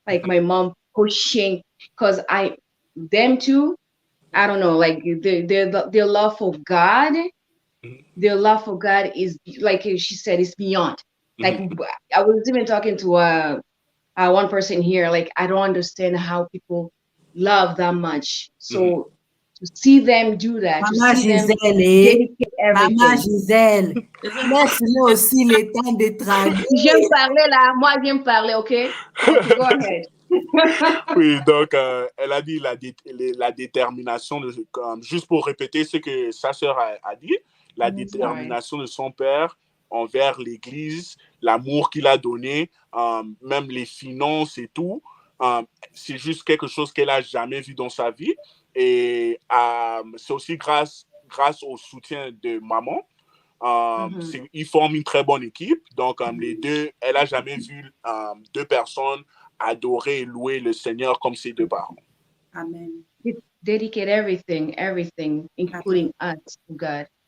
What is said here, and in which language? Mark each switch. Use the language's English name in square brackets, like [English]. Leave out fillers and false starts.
[English] Like my mom pushing, because them two, I don't know, like their love for God, their love for God is, like she said, it's beyond. Like I was even talking to one person here, like I don't understand how people love that much. So to see them do that, [French] Maman [English] to see them [French] Gisèle, [English] dedicate everything. [French] Maman Gisèle, laisse-le aussi le temps de traduire. J'aime parler là, moi j'aime parler, ok? [English] Go ahead. [French] Oui, donc elle a dit la détermination, juste pour répéter ce que sa sœur a dit, la détermination de son père envers l'Église, l'amour qu'il a donné, même les finances et tout, c'est juste quelque chose qu'elle n'a jamais vu dans sa vie. Et c'est aussi grâce au soutien de maman. Ils forment une très bonne équipe. Donc, les deux, elle n'a jamais vu deux personnes adorer et louer le Seigneur comme ses deux parents. Amen. [English] Dedicate everything, including us to God.